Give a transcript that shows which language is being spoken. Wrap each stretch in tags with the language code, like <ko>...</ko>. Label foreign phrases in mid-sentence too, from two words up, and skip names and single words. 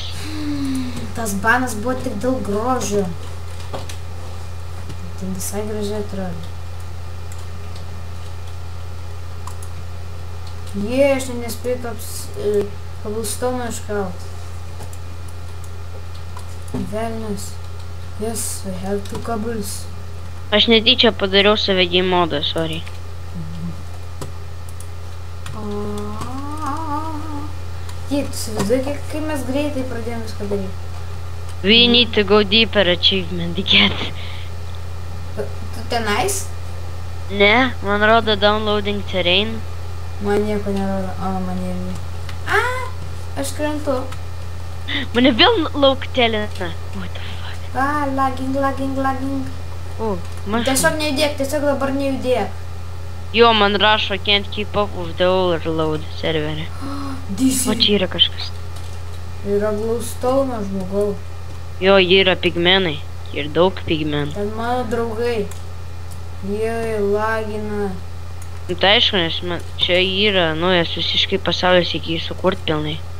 <lt>Tas banas buvo tik dėl grožio. Tai visai gražiai atrodo. Aš nespėjau kabulstoną iškalt. Velnias.</lt> <en>Yes, we have 2 kabels.</en> <lt>Aš netyčia padariau</lt> <en>save game</en> <lt>modą, sorry. Tu įsivaizduoji, kai mes greitai pradėjom viską daryti.</lt> <en>We need to go deeper achievement, get.</en> <lt>Tu tenais? Ne, man rodo</lt> <en>downloading terrain.</en> <lt>Man nieko nerodo. Man irgi. Aš krentu. Mane vėl lauktelina.</lt> <en>What the fuck?</en> <lt>Lagging. Tiesiog nejudėk, tiesiog dabar nejudėk. Jo, man rašo</lt> <en>can't keep up with the overload</en> <lt>serverį. O čia yra kažkas. Yra glowstone, žmogau. Jo, jie yra pigmenai. Ir daug pigmenų. Ten mano draugai. Jie lagina. Tai aišku, nes čia yra naujas visiškai pasaulis iki jį sukurt pilnai.</lt>